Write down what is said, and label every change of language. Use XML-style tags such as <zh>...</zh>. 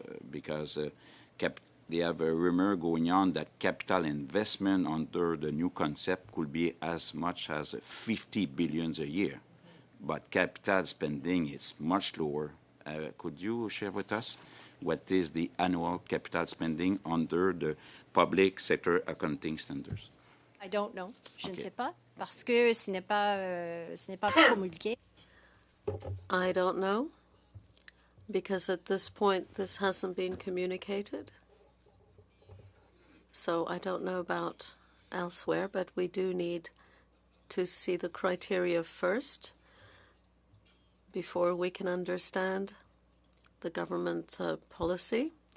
<en>Because they have a rumor going on that capital investment under the new concept could be as much as 50 billion a year. But capital spending is much lower. Could you share with us what is the annual capital spending under the public sector accounting standards? I don't know.</en> <fr>Je ne sais pas, parce que ce n'est pas promulgué.</fr> <en>I don't know because at this point this hasn't been communicated. So I don't know about elsewhere, but we do need to see the criteria first before we can understand the government's policy.</en>